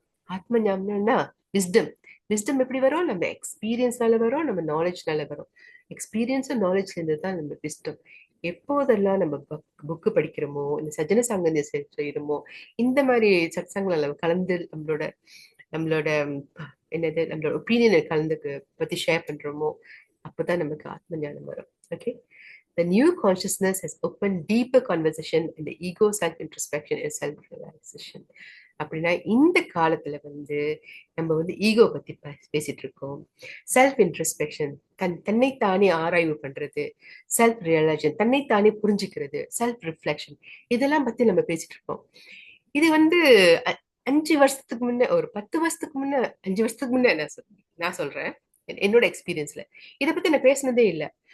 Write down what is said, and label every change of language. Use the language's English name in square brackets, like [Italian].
[Tamil] ஆத்ம ஞானம்னா விஸ்டம் எப்படி வரும்? நம்ம எக்ஸ்பீரியன்ஸ்னால வரும், நம்ம நாலேஜ்னால வரும். எக்ஸ்பீரியன்ஸும் நாலேஜ்ல இருந்து தான் நம்ம விஸ்டம். எப்போதெல்லாம் நம்ம புக்கு படிக்கிறோமோ, இந்த சஜன சாங்கத்திய செய்யறோமோ, இந்த மாதிரி சத்சங்கங்களை கலந்து நம்மளோட நம்மளோட என்னது நம்மளோட ஒப்பீனியனை கலந்துக்கு பத்தி ஷேர் பண்றோமோ, அப்பதான் நமக்கு ஆத்ம ஞானம் வரும். Okay. [English] The new consciousness has opened deeper conversation in the ego self-introspection and self-realization. [Tamil] அப்படின்னா இந்த காலத்துல நம்ம ஈகோ பத்தி பேசிட்டு இருக்கோம். செல்ஃப் இன்ட்ரஸ்பெக்ஷன், தன்னைத்தானே ஆராய்வு பண்றது, செல்ஃப் ரியலைசேஷன், தன்னைத்தானே புரிஞ்சுக்கிறது, செல்ஃப் ரிஃப்ளெக்ஷன், இதெல்லாம் பத்தி நம்ம பேசிட்டு இருக்கோம். இது 5 வருஷத்துக்கு முன்ன, ஒரு 10 வருஷத்துக்கு முன்ன, 5 வருஷத்துக்கு முன்ன நான் சொல்றேன் என்னோட எக்ஸ்பீரியன்ஸ்ல இதை பத்தி நான் பேசினதே இல்லை.